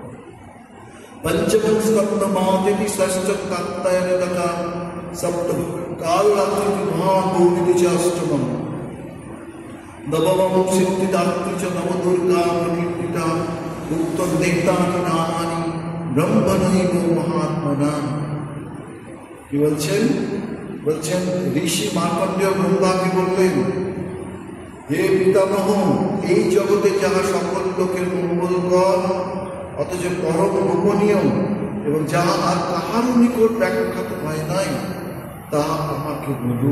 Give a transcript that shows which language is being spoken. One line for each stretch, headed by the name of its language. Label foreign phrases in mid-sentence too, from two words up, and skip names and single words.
Sanskrit: पंचमं स्कन्दमादिति षष्ठं कात्यायनतका कालरात्रि महागौरी च अष्टमम् नवमं सिद्धिदात्री च नवदुर्गा प्रकीर्तिता उक्तं देवतानि नामानि ब्रह्मणैव महात्मना।
Bangla: কি বলছেন? বলছেন ঋষি মার্কণ্ডেয় ব্রহ্মাকে বললেন, হে পিতামহ, এই জগতে যাহা সকল লোকের মঙ্গলকর অথচ পরম গোপনীয় এবং যাহা আর কাহারও নিকট ব্যাখ্যাত হয় নাই, তাহা আমাকে বলুন।